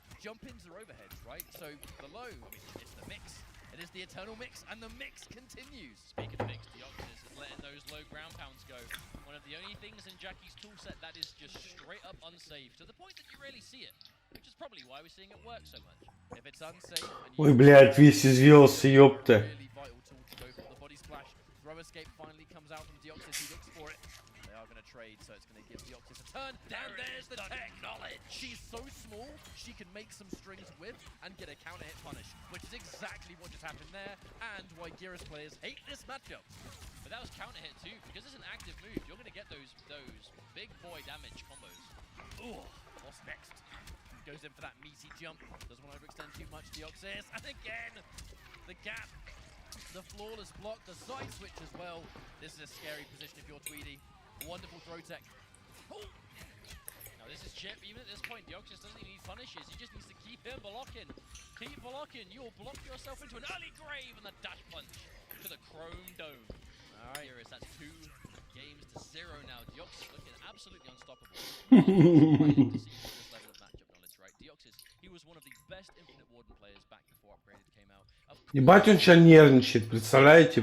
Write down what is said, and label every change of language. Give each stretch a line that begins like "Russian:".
English: Jump-ins are overheads, right? So the low, I mean, it's the mix. It is the eternal mix, and the mix continues. Speaking of mix, Deoxys is letting those low ground pounds go. One of the only things in Jackie's toolset that is just straight up unsafe, to the point that you rarely see it. Which is probably why we're seeing it work so much. If it's unsafe and
Russian: Ой, блядь, весь извелся, ёпта.
English: really vital tool to go for the body splash. Throw escape finally comes out from Deoxys. He looks for it. They are going to trade, so it's going to give Deoxys a turn. And there's the tech knowledge. She's so small, she can make some strings with and get a counter hit punish, which is exactly what just happened there, and why Geras players hate this matchup. But that was counter hit too, because it's an active move. You're going to get those big boy damage combos. Ooh, what's next? goes in for that meaty jump. Doesn't want to overextend too much, Deoxys. And again, the gap, the flawless block, the side switch as well. This is a scary position if you're Tweedy. Wonderful throw tech. Oh. Now this is Chip. Even at this point, Deoxys doesn't even need punishes. He just needs to keep him blocking. Keep blocking. You'll block yourself into an early grave and the dash punch to the chrome dome. All right, here is that's 2 games to 0 now. Deoxys looking absolutely unstoppable. Surprising to see this level of matchup knowledge, right? Deoxys, he was one of the best Infinite Warden players back before Upgraded came out.
Russian: Ебать, он сейчас нервничает, представляете?